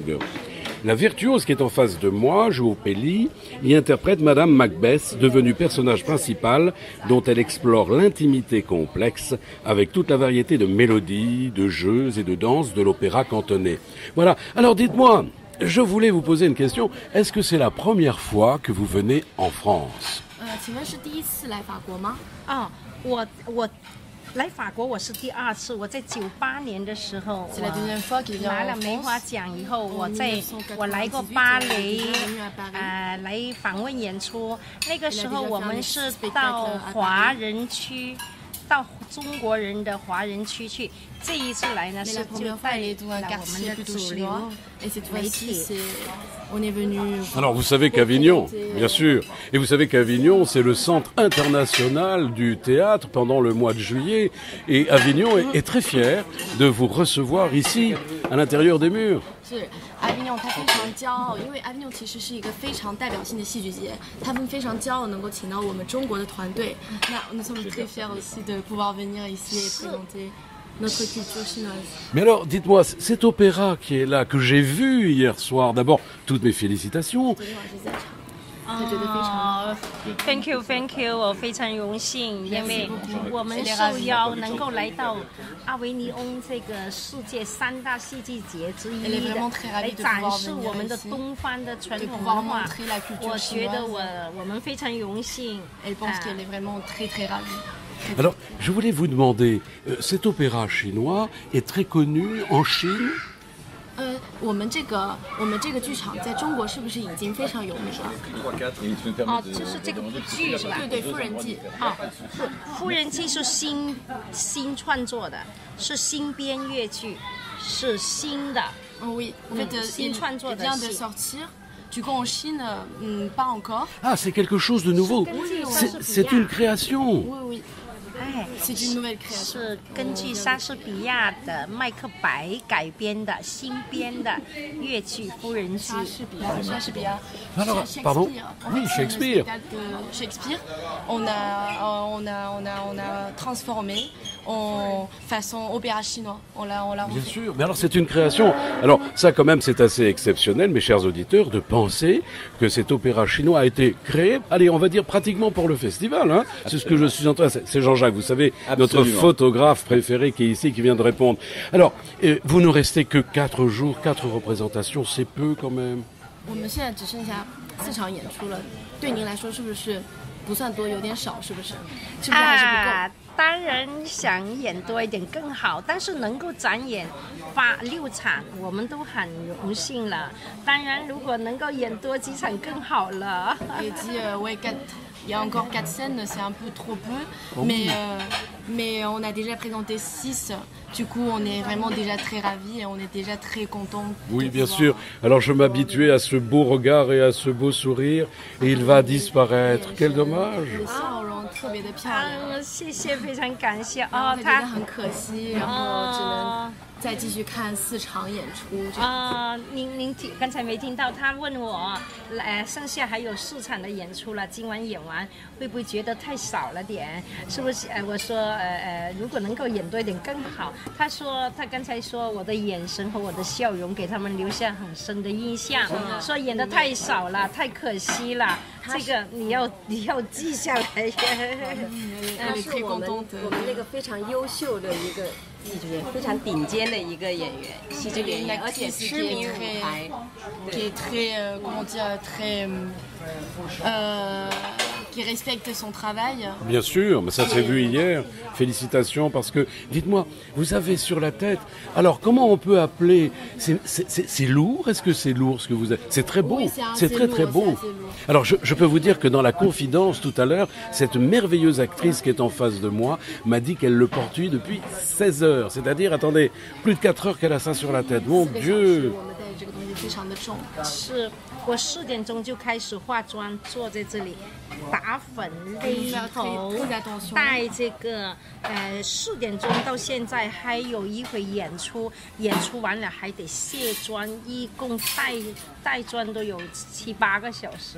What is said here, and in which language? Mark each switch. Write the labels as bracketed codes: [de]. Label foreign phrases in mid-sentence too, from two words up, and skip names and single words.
[fr] La virtuose qui est en face de moi, Joe Paley, y interprète Madame Macbeth, devenue personnage principal dont elle explore l'intimité complexe avec toute la variété de mélodies, de jeux et de danses de l'opéra cantonais. Voilà. Alors dites-moi, je voulais vous poser une question. Est-ce que c'est la première fois que vous venez en France? [zh] 来法国我是第2次，我在98年的时候拿了梅花奖以后，我来过巴黎，来访问演出。那个时候我们是到华人区，到中国人的华人区去。这一次来呢是就带了我们的主流媒体。 [fr] Alors vous savez qu'Avignon, bien sûr, et vous savez qu'Avignon c'est le centre international du théâtre pendant le mois de juillet, et Avignon est très fier de vous recevoir ici, à l'intérieur des murs. [zh] 是 Avignon 他非常骄傲，因为 Avignon 其实是一个非常代表性的戏剧节，他们非常骄傲能够请到我们中国的团队。 [fr] 那 nous sommes très fiers aussi de pouvoir venir ici et présenter notre culture chinoise. Mais alors, dites-moi, cet opéra qui est là, que j'ai vu hier soir, d'abord, toutes mes félicitations. [en] Thank you， [zh] 我非常荣幸，因为我们受邀能够来到阿维尼翁这个世界3大戏剧节之一的，来展示我们的东方的传统文化。我觉得我们非常荣幸。 [fr] Alors, je voulais vous demander, cet opéra chinois est très connu en Chine? [zh] 我们这个剧场在中国是不是已经非常有名了？哦，就是这个剧是吧？对，夫人记。哦，夫人记是新创作的，是新编乐剧，是新的。 [fr] Oui, en fait, [zh] 新创作的戏。 [fr] vient de sortir. Du coup, en Chine, pas encore. Ah, c'est quelque chose de nouveau. C'est une création. Oui, oui. C'est une nouvelle création. [zh] 是根据莎士比亚的《麦克白》改编的新编的乐剧《夫人记》。莎士比亚。 [fr] Alors, pardon? Oui, Shakespeare. Shakespeare. On a transformé en façon opéra chinois. On l'a refait. Bien sûr. Mais alors, c'est une création. Alors, ça, quand même, c'est assez exceptionnel, mes chers auditeurs, de penser que cet opéra chinois a été créé, allez, on va dire pratiquement pour le festival, hein. C'est ce que je suis en train. C'est Jean-Jacques, vous savez, notre photographe préféré qui est ici, qui vient de répondre. Alors, vous ne restez que 4 jours, 4 représentations, c'est peu quand même. [zh] 我们现在只剩下4场演出了，对您来说是不是不算多，有点少？是不是？是不是还是不够？当然想演多一点更好，但是能够展演6场，我们都很荣幸了。当然，如果能够演多几场更好了。 [fr] Et dit, ouais, il y a encore 4 scènes, c'est un peu trop peu, mais on a déjà présenté 6. Du coup, on est vraiment déjà très ravis et on est déjà très contents. Oui, bien sûr. Alors, je m'habituais à ce beau regard et à ce beau sourire, et il va disparaître. Quel dommage. [zh] 笑容特别的漂亮。谢谢，非常感谢。他觉得很可惜，然后只能再继续看4场演出。您刚才没听到，他问我，剩下还有4场的演出了，今晚演完会不会觉得太少了点？是不是？我说，如果能够演多一点更好。他说，他刚才说我的眼神和我的笑容给他们留下很深的印象，说演得太少了，太可惜了。这个你要记下来。他是我们那个非常优秀的一个戏剧演员，非常顶尖的一个演员，戏剧演员，而且痴迷舞台。 [fr] Qui est très, comment dire, très, qui qui respecte son travail. Bien sûr, mais ça s'est vu hier. Félicitations parce que, dites-moi, vous avez sur la tête, alors comment on peut appeler, c'est lourd? Est-ce que c'est lourd ce que vous avez? C'est très beau, Oui, c'est très très beau. Alors je peux vous dire que dans la confidence tout à l'heure, cette merveilleuse actrice qui est en face de moi m'a dit qu'elle le porte depuis 16 heures. C'est-à-dire, attendez, plus de 4 heures qu'elle a ça sur la tête. Mon Dieu! [zh] 是我4点钟就开始化妆，坐在这里打粉、勒头，戴这个4点钟到现在还有一会演出，演出完了还得卸妆，一共带妆都有7、8个小时。